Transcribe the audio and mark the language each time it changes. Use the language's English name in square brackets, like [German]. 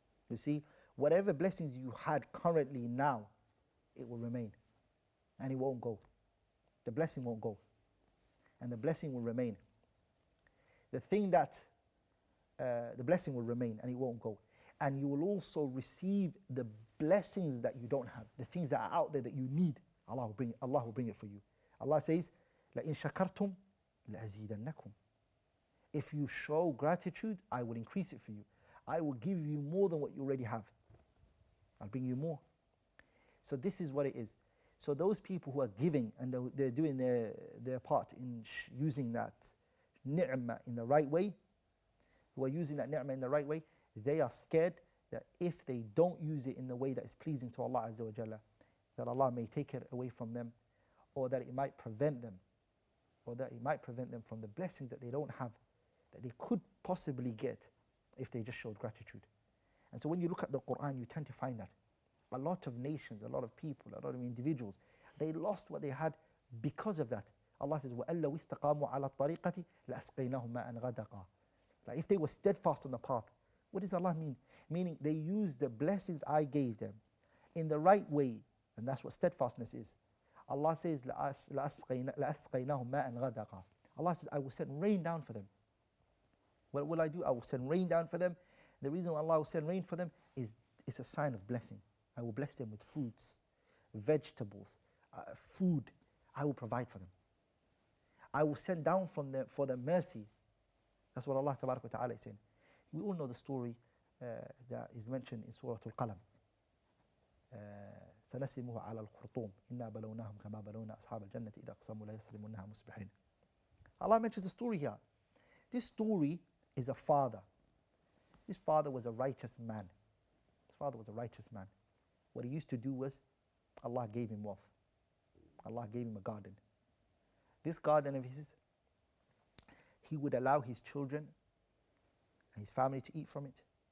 [English] You see, whatever blessings you had currently now, it will remain. And it won't go. The blessing won't go. And the blessing will remain. The thing that, the blessing will remain and it won't go. And you will also receive the blessings that you don't have. The things that are out there that you need, Allah will bring it for you. Allah says, [Arabic] لَإِن شَكَرْتُمْ لَأَزِيدَنَّكُمْ. [English] If you show gratitude, I will increase it for you. I will give you more than what you already have. I'll bring you more. So this is what it is. So those people who are giving and they're doing their part in using that ni'mah in the right way, who are using that ni'mah in the right way, they are scared that if they don't use it in the way that is pleasing to Allah Azza wa Jalla, that Allah may take it away from them, or that it might prevent them, from the blessings that they don't have, that they could possibly get if they just showed gratitude. And so when you look at the Quran, you tend to find that a lot of nations, a lot of people, a lot of individuals, they lost what they had because of that. Allah says, [Arabic] وَأَلَّوْ اسْتَقَامُوا عَلَى الطَّرِيقَةِ لَأَسْقَيْنَاهُمْ مَاءً غَدَقًا. [English] Like if they were steadfast on the path, what does Allah mean? Meaning they used the blessings I gave them in the right way, and that's what steadfastness is. Allah says, [Arabic] لَأَسْقَيْنَاهُمْ مَاءً غَدَقًا. [English] Allah says, I will send rain down for them. What will I do? I will send rain down for them. The reason why Allah will send rain for them is it's a sign of blessing. I will bless them with fruits, vegetables, food. I will provide for them. I will send down from them for them mercy. That's what Allah Tabaraka wa Ta'ala is saying. We all know the story that is mentioned in Surah Al-Qalam. [Arabic] سنسمه على الخرطوم إنا بلوناهم كما بلونا أصحاب الجنة إذا أقسموا لا يصرمونها مصبحين. [English] Allah mentions a story here. This story is a father. This father was a righteous man. His father was a righteous man. What he used to do was, Allah gave him wealth. Allah gave him a garden. This garden of his, he would allow his children and his family to eat from it.